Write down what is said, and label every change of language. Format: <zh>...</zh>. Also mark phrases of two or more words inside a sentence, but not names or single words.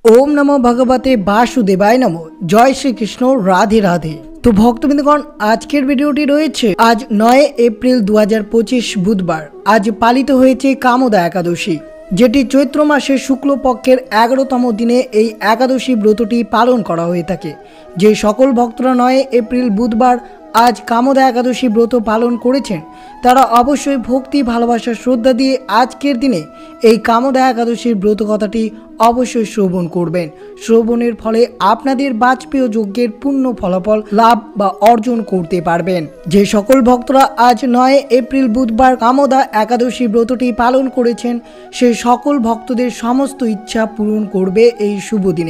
<sa>ओम नमो भगवते वासुदेवाय नमो।</sa> <hi>जय श्री कृष्ण, राधे राधे। तो भक्तबिंदगण,</hi> <bn>আজকের ভিডিওটি রয়েছে আজ 9 এপ্রিল 2025 বুধবার। আজ পালিত হয়েছে কামদা একাদশী, যেটি চৈত্র মাসের শুক্ল পক্ষের 11তম দিনে এই एकादशी ব্রতটি পালন করা হয়ে থাকে। যে সকল ভক্তরা 9 এপ্রিল বুধবার আজ কামদা একাদশী ব্রত পালন करेছেন তারা অবশ্যই ভক্তি ভালোবাসা শ্রদ্ধা দিয়ে আজকের দিনে এই কামদা একাদশীর ব্রত কথাটি অবশ্যই শ্রবণ করবেন। শ্রবণের ফলে আপনাদের বাজপেয় যজ্ঞের পূর্ণ ফলাফল লাভ বা অর্জন করতে পারবেন। যে সকল ভক্তরা আজ 9 এপ্রিল বুধবার কামদা একাদশী ব্রতটি পালন করেছেন সেই সকল ভক্তদের সমস্ত ইচ্ছা পূরণ করবে এই শুভ দিনে।</bn>